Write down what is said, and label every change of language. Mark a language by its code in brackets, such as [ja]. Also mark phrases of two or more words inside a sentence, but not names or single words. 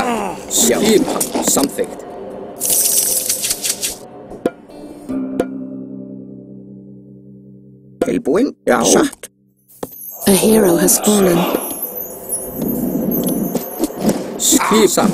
[is] Skipan. Samþykkt. Tilbúin? Já. Satt. [en] A hero has fallen. [is] Skipan.